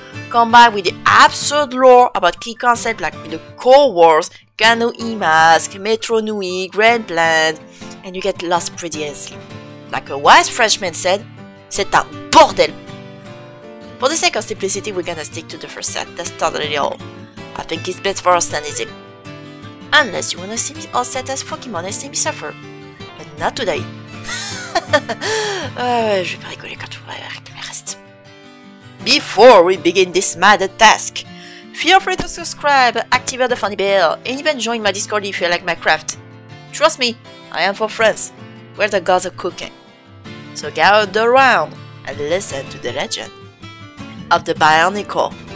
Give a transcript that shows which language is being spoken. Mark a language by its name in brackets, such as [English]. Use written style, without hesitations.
[English] Combined with the absurd lore about key concepts like the Cold Wars, Gano E-Mask, Metro Nui, Grand Plan, and you get lost pretty easily. Like a wise Frenchman said, [French] c'est un bordel. [English] For the sake of simplicity, we're gonna stick to the first set that started it all. I think it's best for our sanity. Unless you wanna see me all set as Pokémon and see me suffer. But not today. [French] Je vais pas rigoler quand tu vas avec le reste. [English] Before we begin this mad task, feel free to subscribe, activate the funny bell, and even join my Discord if you like my craft. Trust me, I am for France, where the gods are cooking. So gather around and listen to the legend of the Bionicle.